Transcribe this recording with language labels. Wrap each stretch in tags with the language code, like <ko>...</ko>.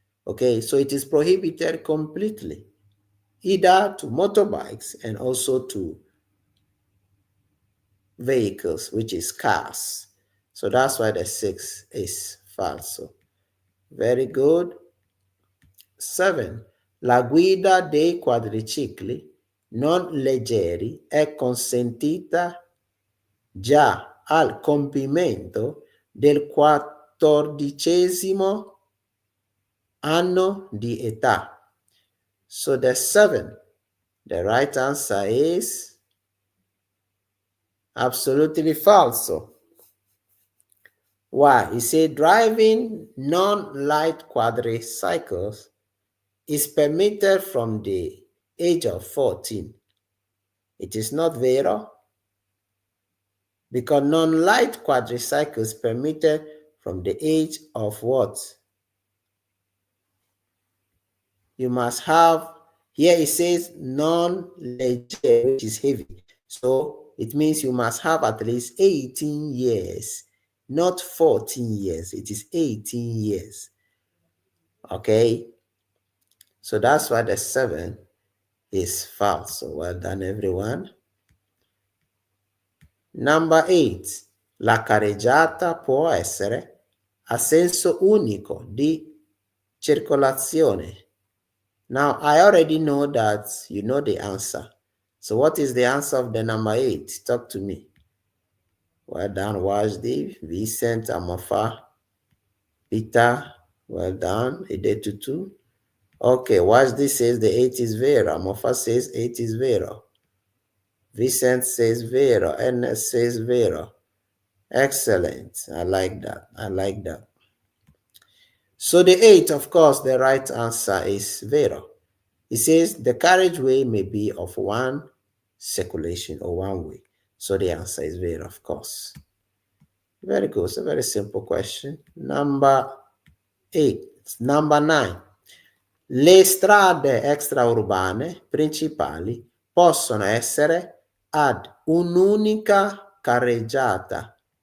<en>Okay, so it is prohibited completely, either to motorbikes and also to vehicles, which is cars. So that's why the 6 is false. Very good. 7.</en> <it>La guida dei quadricicli non leggeri è consentita già al compimento del 14° anno di età.</it> <en>So the 7, the right answer is absolutely false. Why? He said driving non-light quadricycles is permitted from the age of 14. It is not vero, because non-light quadricycles permitted from the age of what? You must have, here it says non-leggere, which is heavy. So it means you must have at least 18 years, not 14 years. It is 18 years. Okay. So that's why the 7 is false. So well done, everyone. Number 8.</en> <it>La carreggiata può essere a senso unico di circolazione.</it> <en>Now, I already know that you know the answer. So what is the answer of the number 8? Talk to me. Well done, Wajdi, Vincent, Amafa, Peter. Well done, Idetutu. Okay, Wajdi says the 8 is vero. Amafa says 8 is vero. Vincent says vero. Ernest says vero. Excellent. I like that. I like that. So the 8, of course, the right answer is vero. It says the carriageway may be of one circulation or one way. So the answer is vero, of course. Very good. It's a very simple question. Number 8. Number 9.</en> <it>Le strade extraurbane principali possono essere ad un'unica carreggiata.</it>